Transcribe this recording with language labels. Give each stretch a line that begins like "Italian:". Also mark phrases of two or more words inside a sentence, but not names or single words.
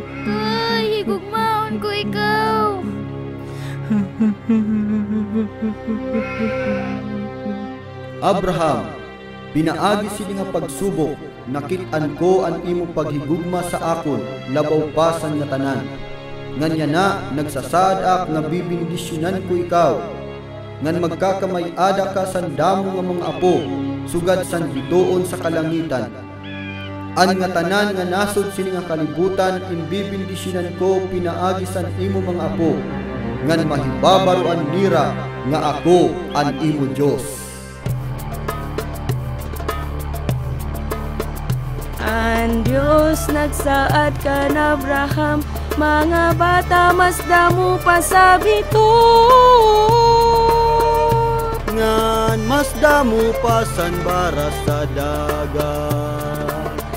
Waray: Ay, higugmaon ko ikaw. Abraham, pinaagi sini nga pagsubok, nakit-an ko ang imo paghigugma sa akon, labaw pasan nga tanan. Nganya na nagsasaad ak nga bibindisyonan ko ikaw, ngan magkakamay-ada ka san damo nga mga apo, sugad san bituon sa kalangitan. An nga tanan nga nasod sini nga kalibutan, inbibindisyonan ko pinaagi san imo mga apo, ngan mahibabaruan nira nga ako an imo Dios. Ang Diyos nagsaad ka na Abraham, mga bata mas damo pa sa bituon. Ngan mas damo pa san bara sa dagat.